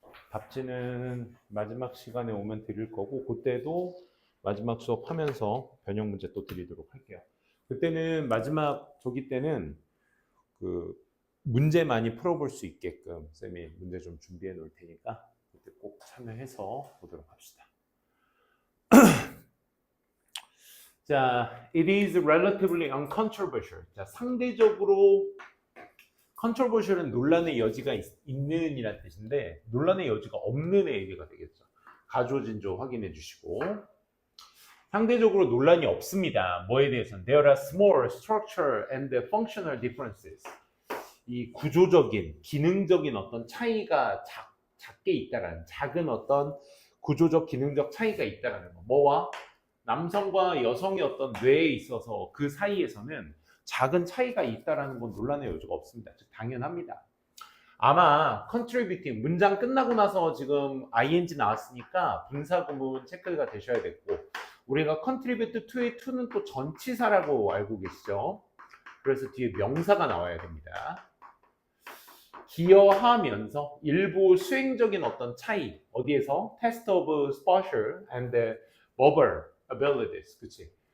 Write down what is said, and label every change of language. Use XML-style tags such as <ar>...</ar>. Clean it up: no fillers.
<ko>답지는 마지막 시간에 오면 드릴 거고 그때도 마지막 수업하면서 변형 문제 또 드리도록 할게요. 그때는 마지막 조기 때는 그 문제 많이 풀어볼 수 있게끔 쌤이 문제 좀 준비해 놓을 테니까 그때 꼭 참여해서 보도록 합시다. 자,</ko> <en>it is relatively uncontroversial.</en> <ko>자, 상대적으로 controversial은 논란의 여지가 있는 이란 뜻인데 논란의 여지가 없는의 의미가 되겠죠. 가조진조 확인해 주시고 상대적으로 논란이 없습니다. 뭐에 대해서는</ko> <en>there are small structural and functional differences.</en> <ko>이 구조적인, 기능적인 어떤 차이가 작게 있다라는 작은 어떤 구조적, 기능적 차이가 있다라는 거. 뭐와? 남성과 여성의 어떤 뇌에 있어서 그 사이에서는 작은 차이가 있다라는 건 논란의 여지가 없습니다. 즉 당연합니다. 아마 contributing 문장 끝나고 나서 지금 ing 나왔으니까 분사구문 체크가 되셔야 됐고 우리가 contribute to의 to는 또 전치사라고 알고 계시죠? 그래서 뒤에 명사가 나와야 됩니다. 기여하면서 일부 수행적인 어떤 차이 어디에서?</ko> <en>test of spatial and verbal abilities</en> <ko>그치?</ko>